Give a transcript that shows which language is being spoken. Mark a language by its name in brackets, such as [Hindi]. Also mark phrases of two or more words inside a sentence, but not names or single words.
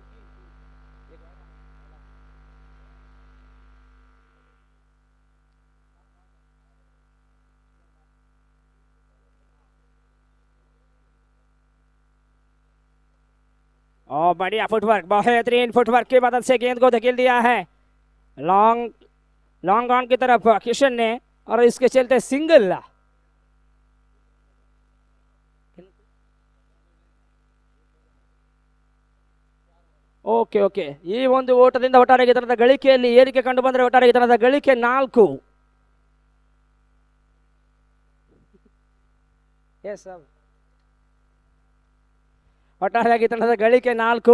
[Hindi] और बढ़िया फुटवर्क, बेहतरीन फुटवर्क की मदद से गेंद को धकेल दिया है [English] long on [Hindi] की तरफ किशन ने, और इसके चलते सिंगल। [English] okay okay, [Kannada] ಈ ಒಂದು ಓಟದಿಂದ ಒಟ್ಟಾರೆ ತನದ ಗಳಿಕೆಯಲ್ಲಿ ಏರಿಕೆ ಕಂಡು ಬಂದರೆ ಒಟ್ಟಾರೆ ತನದ ಗಳಿಕೆ 4. [English] yes sir, [Kannada] ಒಟ್ಟಾರೆಯಾಗಿ ತಂಡದ ಗಳಿಕೆ 4.